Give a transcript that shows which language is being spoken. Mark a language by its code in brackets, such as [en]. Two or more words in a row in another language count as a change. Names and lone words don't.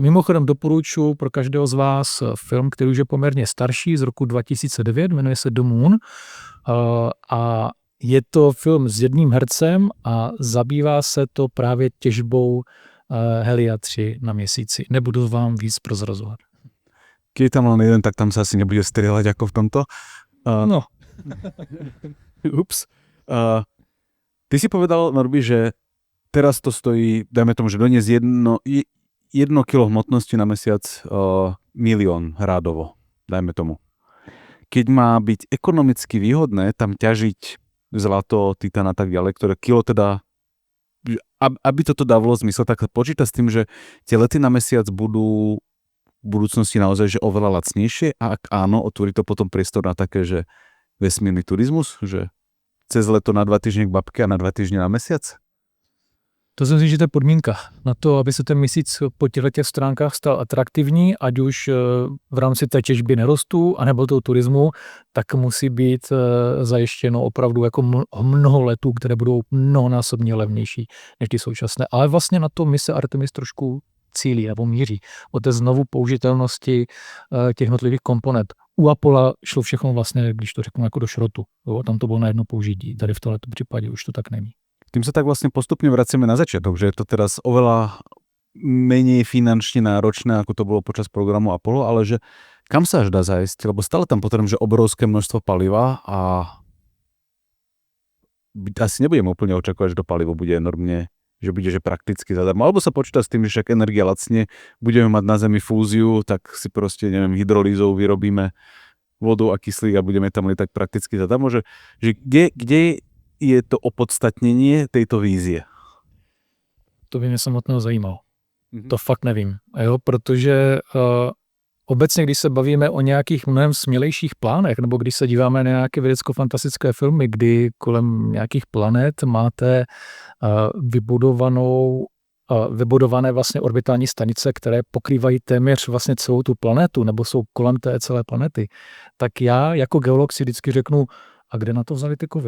[cs] Mimochodem doporučuji pro každého z vás film, který už je poměrně starší, z roku 2009, jmenuje se The Moon. A je to film s jedním hercem a zabývá se to právě těžbou Helia-3 na měsíci. Nebudu vám víc prozrazovat. [sk] Keď je tam len jeden, tak tam sa asi nebude strieľať ako v tomto. No. Ups. Ty si povedal, Norby, že teraz to stojí, dajme tomu, že doniesť 1 kilo hmotnosti na mesiac 1 000 000 rádovo, dajme tomu. Keď má byť ekonomicky výhodné tam ťažiť zlato, titán a tak ďalej, ktoré kilo teda, aby toto dávalo zmysel, tak počíta s tým, že tie lety na mesiac budú v budúcnosti naozaj že oveľa lacnejšie a ak áno, otvorí to potom priestor na také, že vesmírny turizmus, že cez leto na 2 týždne k babke a na 2 týždne na mesiac? [cs] To si myslím, že to je podmínka na to, aby se ten měsíc po těch stránkách stal atraktivní, ať už v rámci té těžby nerostů, anebo toho turismu, tak musí být zajištěno opravdu jako mnoho letů, které budou mnohonásobně levnější než ty současné. Ale vlastně na to mise Artemis trošku cílí nebo míří. O té znovu použitelnosti těch jednotlivých komponent. U Apollo šlo všechno vlastně, když to řeknu, jako do šrotu. Jo, tam to bylo na jedno použití. Tady v tomto případě už to tak není. [sk] Tým sa tak vlastne postupne vraciame na začiatok, že je to teraz oveľa menej finančne náročné, ako to bolo počas programu Apollo, ale že kam sa až dá zájsť, lebo stále tam potrebujem, že obrovské množstvo paliva a asi nebudeme úplne očakávať, že to palivo bude enormne, že bude že prakticky zadarmo, alebo sa počíta s tým, že však energia lacne, budeme mať na Zemi fúziu, tak si proste, neviem, hydrolízou vyrobíme vodu a kyslík a budeme tam lietať prakticky zadarmo, že kde je to [cs] opodstatnění této [sk] vízie? [cs] To by mě samotného zajímalo. To fakt nevím. Jo, protože obecně, když se bavíme o nějakých mnohem smělejších plánech, nebo když se díváme na nějaké vědecko-fantastické filmy, kdy kolem nějakých planet máte vybudované vlastně orbitální stanice, které pokrývají téměř vlastně celou tu planetu, nebo jsou kolem té celé planety, tak já jako geolog si vždycky řeknu, a kde na to vzali ty kovy?